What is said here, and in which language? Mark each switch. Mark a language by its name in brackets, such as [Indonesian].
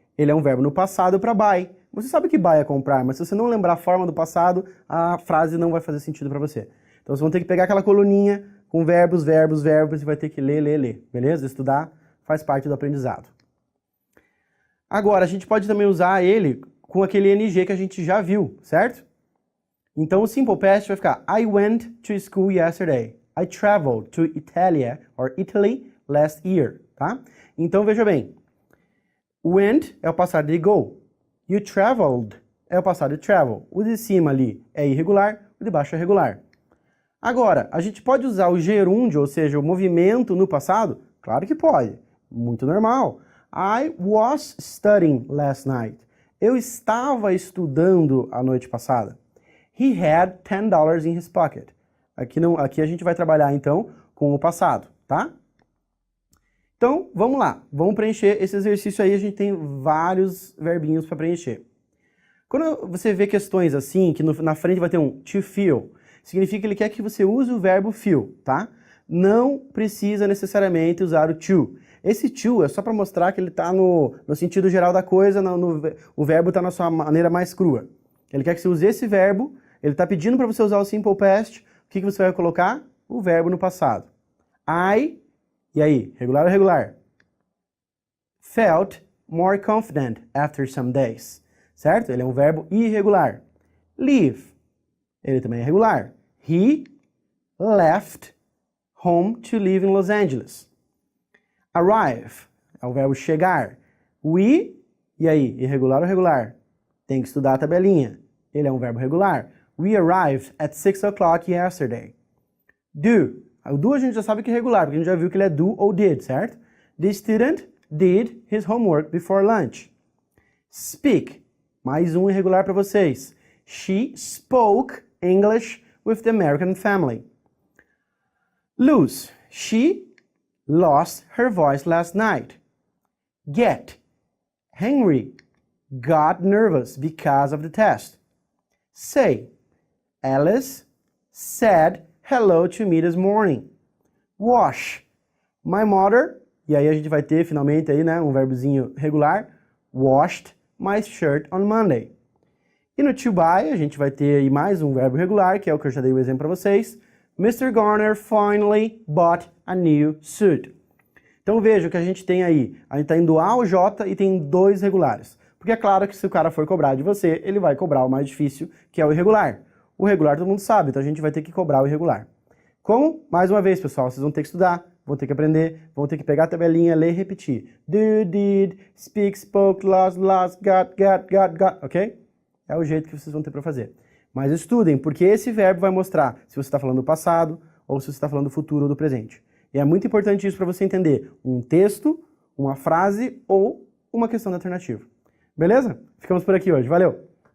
[Portuguese] Ele é um verbo no passado para buy. Você sabe que buy é comprar, mas se você não lembrar a forma do passado, a frase não vai fazer sentido para você. Então vocês vão ter que pegar aquela coluninha com verbos, verbos, verbos, e vai ter que ler, ler, ler. Beleza? Estudar faz parte do aprendizado. Agora, a gente pode também usar ele com aquele NG que a gente já viu, certo? Então o Simple Past vai ficar [English] I went to school yesterday. I traveled to Italy last year, tá? [Portuguese] Então veja bem, went é o passado de go. [English] You traveled [Portuguese] é o passado de travel. O de cima ali é irregular, o de baixo é regular. Agora, a gente pode usar o gerúndio, ou seja, o movimento no passado? Claro que pode, muito normal. [English] I was studying last night. [Portuguese] Eu estava estudando a noite passada. [English] He had $10 in his pocket. [Portuguese] Aqui a gente vai trabalhar então com o passado, tá? Então, vamos lá. Vamos preencher esse exercício aí. A gente tem vários verbinhos para preencher. Quando você vê questões assim, que na frente vai ter um to feel, significa que ele quer que você use o verbo feel, tá? Não precisa necessariamente usar o to. Esse to é só para mostrar que ele está no sentido geral da coisa, o verbo está na sua maneira mais crua. Ele quer que você use esse verbo, ele está pedindo para você usar o simple past. O que você vai colocar? O verbo no passado. I, e aí, regular ou irregular? [English] Felt more confident after some days. [Portuguese] Certo? Ele é um verbo irregular. Leave, ele também é irregular. [English] He left home to live in Los Angeles. [Portuguese] Arrive, é o verbo chegar. We, e aí, irregular ou regular? Tem que estudar a tabelinha. Ele é um verbo regular. [English] We arrived at 6 o'clock yesterday. Do. [Portuguese] O do a gente já sabe que é regular, porque a gente já viu que ele é do ou did, certo? [English] The student did his homework before lunch. Speak. [Portuguese] Mais um irregular para vocês. [English] She spoke English with the American family. Lose. She lost her voice last night. Get. Henry got nervous because of the test. Say. Alice said hello to me this morning. Wash. My mother, [Portuguese] e aí a gente vai ter finalmente aí, né, um verbozinho regular. [English] Washed my shirt on Monday. [Portuguese] E no to buy, a gente vai ter aí mais um verbo regular, que é o que eu já dei o exemplo para vocês. [English] Mr. Garner finally bought a new suit. [Portuguese] Então veja que a gente tem aí, a gente está indo A ou J e tem dois regulares. Porque é claro que se o cara for cobrar de você, ele vai cobrar o mais difícil, que é o irregular. O regular todo mundo sabe, então a gente vai ter que cobrar o irregular. Como? Mais uma vez, pessoal, vocês vão ter que estudar, vão ter que aprender, vão ter que pegar a tabelinha, ler e repetir. [English] Do, did, speak, spoke, lost, got, ok? [Portuguese] É o jeito que vocês vão ter para fazer. Mas estudem, porque esse verbo vai mostrar se você está falando do passado ou se você está falando do futuro ou do presente. E é muito importante isso para você entender um texto, uma frase ou uma questão de alternativa. Beleza? Ficamos por aqui hoje. Valeu!